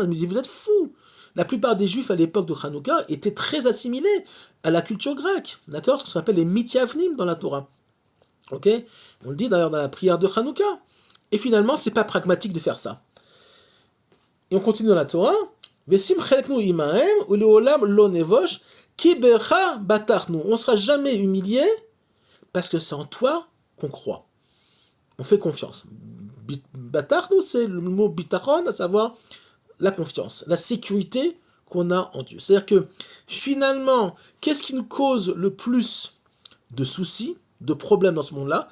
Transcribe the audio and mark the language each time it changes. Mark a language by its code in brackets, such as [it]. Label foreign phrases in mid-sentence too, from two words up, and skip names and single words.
[fr] Mais vous êtes fous. La plupart des juifs à l'époque de Hanouka étaient très assimilés à la culture grecque. D'accord? Ce qu'on appelle les mityavnim dans la Torah. Ok? On le dit d'ailleurs dans la prière de Hanouka. Et finalement, c'est pas pragmatique de faire ça. Et on continue dans la Torah. [he] וְשִׂים חֶלְקֵנוּ עִמָּהֶם וּלְעוֹלָם לֹא נֵבוֹשׁ כִּי בְךָ בָּטָחְנוּ. [fr] On ne sera jamais humilié parce que c'est en toi qu'on croit. On fait confiance. Batarnu, c'est le mot bitachon, à savoir la confiance, la sécurité qu'on a en Dieu. C'est-à-dire que finalement, qu'est-ce qui nous cause le plus de soucis, de problèmes dans ce monde-là?